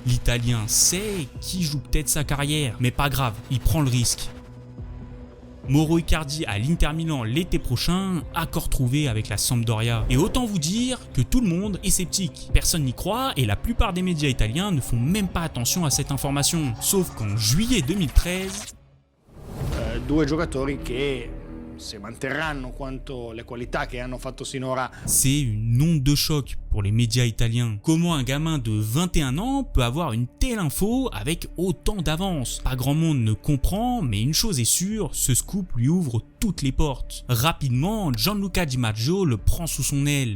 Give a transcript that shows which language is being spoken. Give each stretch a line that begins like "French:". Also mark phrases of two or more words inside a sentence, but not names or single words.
French: L'Italien sait qui joue peut-être sa carrière, mais pas grave, il prend le risque. Mauro Icardi à l'Inter Milan l'été prochain, accord trouvé avec la Sampdoria. Et autant vous dire que tout le monde est sceptique. Personne n'y croit et la plupart des médias italiens ne font même pas attention à cette information. Sauf qu'en juillet 2013...
Italian: 2 giocatori che se manterranno quanto le qualità che hanno fatto sinora.
French: C'est une onde de choc pour les médias italiens. Comment un gamin de 21 ans peut avoir une telle info avec autant d'avance? Pas grand monde ne comprend, mais une chose est sûre, ce scoop lui ouvre toutes les portes. Rapidement, Gianluca Di Maggio le prend sous son aile.